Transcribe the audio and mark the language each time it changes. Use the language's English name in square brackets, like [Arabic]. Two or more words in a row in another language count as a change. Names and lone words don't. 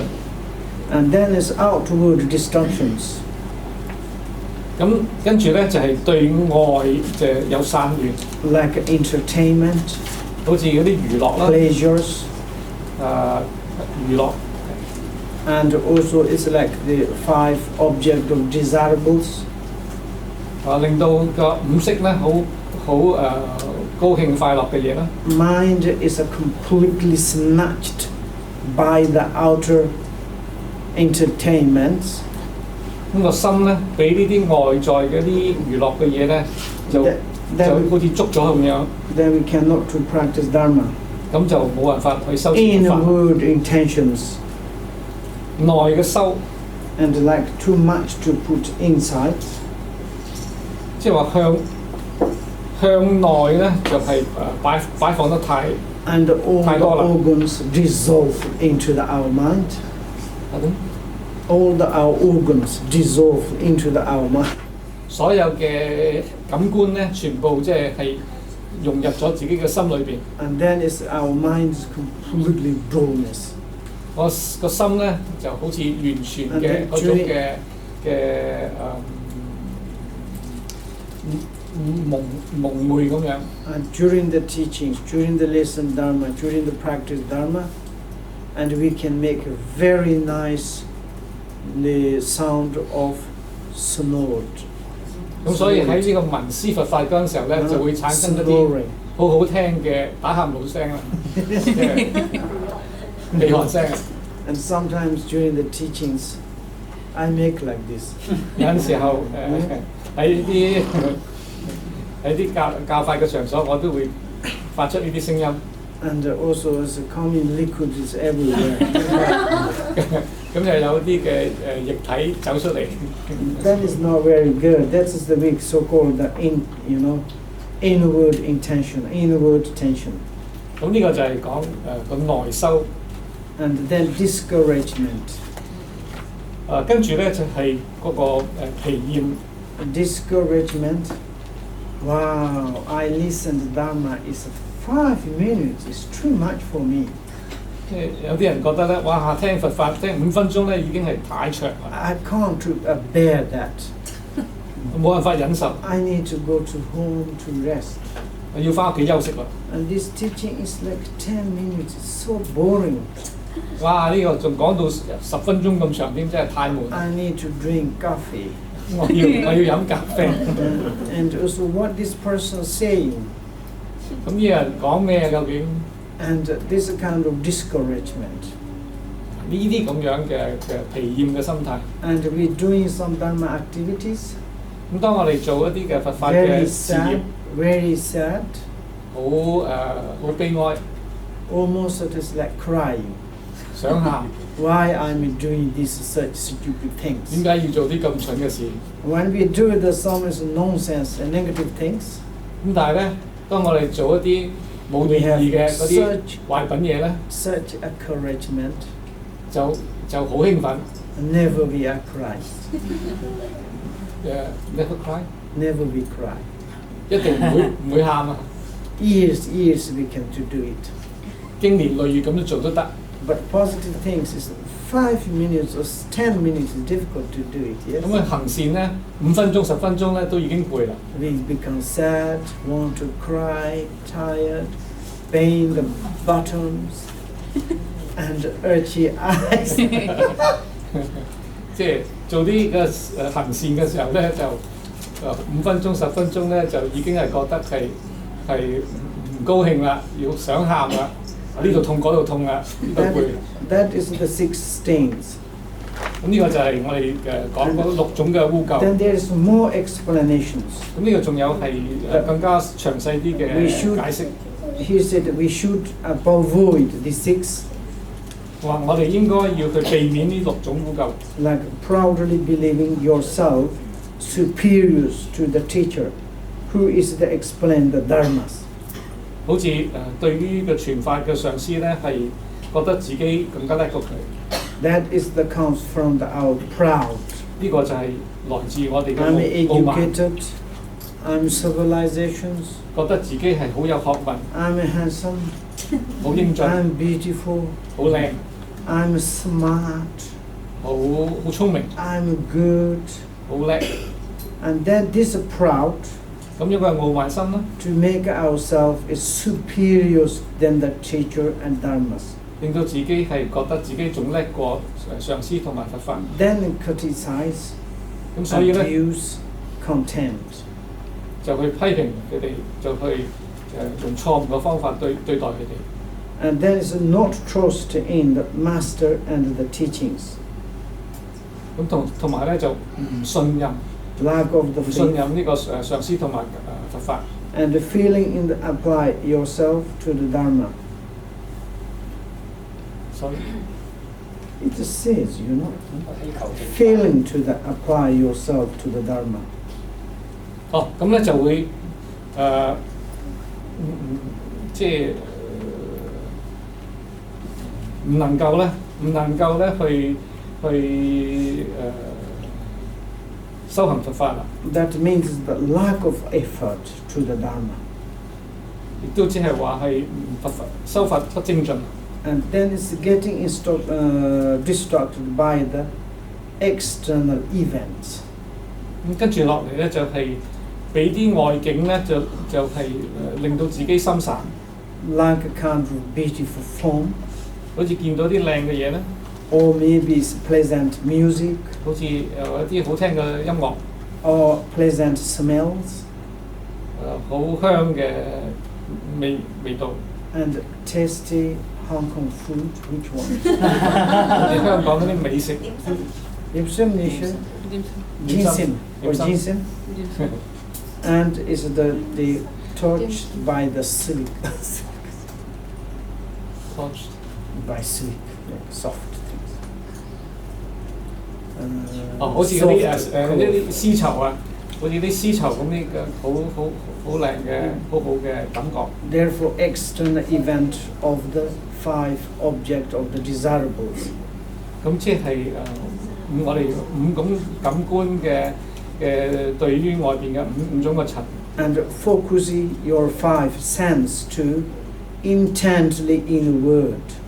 [English] And then is outward distractions。 [Cantonese] 咁跟住咧就係對外就有散亂。 [English] Like entertainment。 [Cantonese] 好似嗰啲娛樂啦。 [English] Pleasures。 [Cantonese] 娛樂。 [English] And also it's like the 5 object of desirables。 [Cantonese] 令到個五色咧好高興快樂嘅嘢啦。 [English] Mind is completely snatched by the outer entertainments。 [Cantonese] 咁個心咧，俾呢啲外在嗰啲娛樂嘅嘢咧，就好似捉咗咁樣。 [English] Then we cannot to practice Dharma。 [Cantonese] 咁就冇辦法去修持佛法。 [English] Inward intentions。 [Cantonese] 內嘅修。 [English] And like too much to put inside。 [Cantonese] 即係話向內咧，就係擺放得太 [English] And all [Cantonese] 太多啦。 [English] the organs dissolve into our mind。All our organs dissolve into our mind。 [Cantonese] 所有嘅感官咧，全部即係融入咗自己嘅心裏邊。 [English] And then is our mind is completely dullness。 [Cantonese] 我個心咧就好似完全嘅嗰種嘅蒙昧咁樣。 [English] And during the teachings, during the lesson Dharma, during the practice Dharma, and we can make a very nice the sound of snort。 [Cantonese] 咁所以喺呢個聞思佛法嗰陣時候咧，就會產生一啲好好聽嘅打喊路聲啦，鼻鼾聲。 [English] And sometimes during the teachings, I make like this。 [Cantonese] 有陣時候喺啲教法嘅場所，我都會發出呢啲聲音。 [English] And also as coming liquid is everywhere。 [Cantonese] 咁就有啲嘅液體走出嚟。 [English] That is not very good. That is the big so-called the inward intention, inward tension。 [Cantonese] 咁呢個就係講個內修。 [English] And then discouragement。 [Cantonese] 跟住咧就係嗰個疲厭。 [English] Discouragement。Wow! I listened Dharma is 5 minutes. It's too much for me。 [Cantonese] 有啲人覺得咧，哇！聽佛法聽5分鐘咧已經係太長啦。 [English] I can't bear that。 [Cantonese] 冇辦法忍受。 [English] I need to go to home to rest。 [Cantonese] 要翻屋企休息啦。 [English] And this teaching is like 10 minutes. It's so boring。哇！ [Cantonese] 呢個仲講到10分鐘咁長添，真係太悶。 [English] I need to drink coffee。 [Cantonese] 我要飲咖啡。 [English] And also what this person saying。 [Cantonese] 咁呢個人講咩究竟？ [English] And this kind of discouragement。 [Cantonese] 呢啲咁樣嘅疲厭嘅心態。 [English] And we doing some Dharma activities。 [Cantonese] 咁當我哋做一啲嘅佛法嘅事業 [English] ，very sad。 [Cantonese] 好悲哀。 [English] Almost it is like crying。 [Cantonese] 想喊。 [English] Why I'm doing these such stupid things？ [Cantonese] 點解要做啲咁蠢嘅事 [English] ？When we do some nonsense and negative things。 [Cantonese] 咁但係咧，當我哋做一啲冇意義嘅嗰啲壞品嘢咧 [English] ，such encouragement， [Cantonese] 就好興奮。 [English] Never be a cry。 Never cry。 Never be cry。 [Cantonese] 一定唔會喊啊。 [English] years we can to do it. [Cantonese] 經年累月咁樣做都得。 [English] But positive things is 5 minutes or 10 minutes is difficult to do it. Yes. [Cantonese] 咁啊行善咧5分鐘10分鐘咧都已經攰啦。 [English] We become sad, want to cry, tired, pain the buttons, and urgy eyes. [Cantonese] 即係做啲嘅行善嘅時候咧，就5分鐘10分鐘咧就已經係覺得係唔高興啦，要想喊啦，呢度痛嗰度痛啦，呢度攰。 [English] That is the 6 stains. [Cantonese] 咁呢個就係我哋講嗰6種嘅污垢。 [English] Then there is more explanations. [Cantonese] 咁呢個仲有係更加詳細啲嘅解釋。 [English] He said that we should avoid the 6, [Cantonese] 話我哋應該要去避免呢6種污垢。 [English] like proudly believing yourself superiors to the teacher, who is to explain the dharmas. [Cantonese] 好似對於個傳法嘅上司咧，係覺得自己更加叻過佢。 [English] That is the comes from our proud. [Cantonese] 呢個就係來自我哋 [English] I'm [Cantonese] 嘅傲慢， [English] educated, I'm civilizations, [Cantonese] 覺得自己係好有學問、 [English] I'm handsome, [Cantonese] 好英俊、 [English] I'm beautiful, [Cantonese] 好靚、 [English] I'm smart, [Cantonese] 好聰明、 [English] I'm good. [Cantonese] 好叻。 [English] And then this proud [Cantonese] 咁樣嘅傲慢心啦， [English] to make ourselves is superiors than the teacher and dharmas. [Cantonese] 令到自己係覺得自己仲叻過上司同埋佛法。 [English] Then criticize, [Cantonese] 咁所以咧 [English] abuse, contempt. [Cantonese] 就去批評佢哋，就去用錯誤嘅方法對待佢哋。 [English] And there is not trust in the master and the teachings. [Cantonese] 咁同埋咧就唔信任， [English] Lack of the [Cantonese] 唔信 [English] faith [Cantonese] 任呢個上司同埋佛法。 [English] and the feeling in the apply yourself to the dharma. [Cantonese] 所以 [English] It says, failing to apply yourself to the dharma. [Cantonese] 咁咧就會即係唔能夠咧去修行佛法啦。 [English] That means the lack of effort to the dharma. [Cantonese] 亦都即係話係修法不精進。 [English] And then it's getting distracted by the external events. [Cantonese] 咁跟住落嚟咧就係俾啲外境咧就係令到自己心散， [English] Like a kind of beautiful form, [Cantonese] 好似見到啲靚嘅嘢咧， [English] or maybe it's pleasant music, [Cantonese] 好似一啲好聽嘅音樂， [English] or pleasant smells, [Cantonese] 好香嘅味道， [English] and tasty Hong Kong food. Which one? [Cantonese] 好似香港嗰啲美食。 Ipsum nisha, ginseng or [English] Dim sum. ginseng, and is the touched by the silk, by silk, like soft things. [Cantonese] 好似嗰啲 soft 嗰啲絲綢啊，好似啲絲綢咁啲嘅好靚嘅好好嘅感覺。 [English] Therefore, external event of the 5 object of the desirables. [Cantonese] 咁即係我哋5種感官嘅對於外邊嘅五種嘅塵。 [English] And focusing your 5 sense to intently inward.